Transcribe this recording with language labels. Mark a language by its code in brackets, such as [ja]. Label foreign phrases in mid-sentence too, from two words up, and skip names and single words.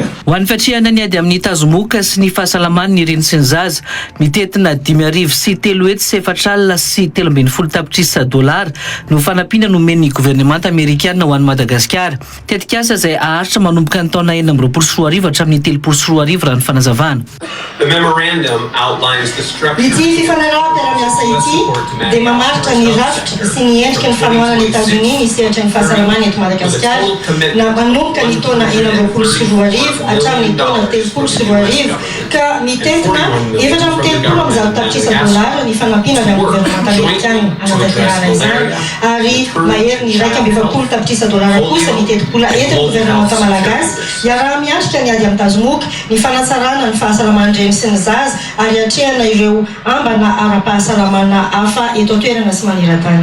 [mg] Ho an'ny fatrihana ny ady amin'ny tazomoka sy ny fahasalamany ny reny sy ny zaza, mitetina 5,3 sy 3,20 tapitrisa $, no fanampiana nomen'ny gouvernemanta amerikana ho an'ny Madagasikara. Tetikasa izay aharitra manomboka ny taona 2024 hatramin'ny 2024 raha ny fanazavana. [en] The memorandum outlines the structure. [mg] Ity fifanaraha-piaramiasa ity dia mamaritra ny rafitra sy ny endrika ny fanohanan'ny États-Unis ny sehatra ny fahasalamana eto Madagasikara na manomboka ny taona 2024 hatramin'ny taona 2024 ka mitetina 4,30 tapitrisa $, ny fanampiana avy amin'ny gouvernemanta amerikana anatanterahana izany ary mahery ny 2,20 tapitrisa $, kosa mitetim-pola entin'ny gouvernemanta malagasy iaraha miatrika ny ady amin'ny tazomoka ny fanatsarana ny fahasalamana sy ny zaza ary atrehana ireo ambana ara-pahasalamana hafa eto an-toerana sy maneran-tany.